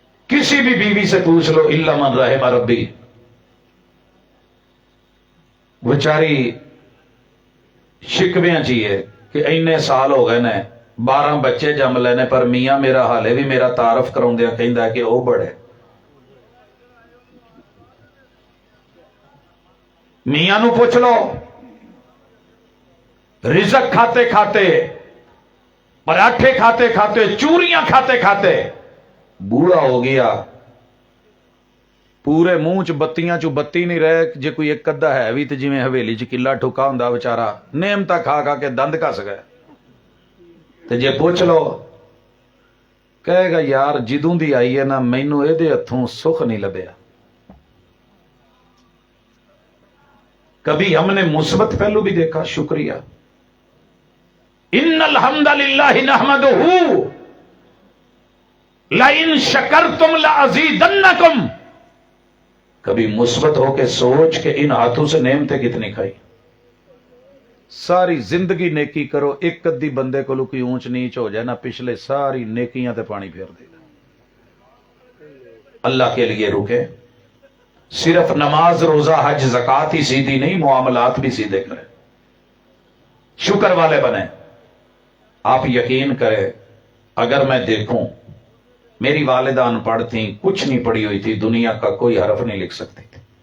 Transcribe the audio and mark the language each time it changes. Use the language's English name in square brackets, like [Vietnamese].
[Urdu] کسی بھی بیوی سے پوچھ لو, [Arabic] الا من رحم ربی, [Punjabi] بیچاری شکویاں چاہیے کہ اینے سال ہو گئے نے, 12 بچے جم لینے, پر میاں میرا حالے بھی میرا تعارف کراؤندیا کہندا کہ وہ بڑے. میاں نو پوچھ لو, رزق کھاتے کھاتے, پراٹھے کھاتے کھاتے, چوریاں کھاتے کھاتے بوڑھا ہو گیا, پورے منہ چ بتیاں چ بتی نہیں رہے. جے کوئی ایک ادھا ہے بھی تو جی حویلی چ کلا ٹھکا ہوندا بچارا, نعمتاں کھا کھا کے دند کس گئے. تے جے پوچھ لو کہے گا یار جدوں دی آئی ہے نا مینوں اے دے ہتھوں سکھ نہیں لبیا. [Urdu] کبھی ہم نے مثبت پہلو بھی دیکھا, شکریہ, [Arabic] ان الحمد للہ نحمدہ لئن شکرتم لازیدنکم. [Urdu] کبھی مثبت ہو کے سوچ کے ان ہاتھوں سے نعمتیں کتنی کھائی. ساری زندگی نیکی کرو, ایک ادی بندے کو کوئی اونچ نیچ ہو جائے نا, پچھلے ساری نیکیاں تے پانی پھیر دے گا. اللہ کے لیے رکے, صرف نماز روزہ حج زکات ہی سیدھی نہیں, معاملات بھی سیدھے کریں, شکر والے بنیں. آپ یقین کریں, اگر میں دیکھوں میری والدہ ان پڑھ تھیں, کچھ نہیں پڑھی ہوئی تھی, دنیا کا کوئی حرف نہیں لکھ سکتی تھی.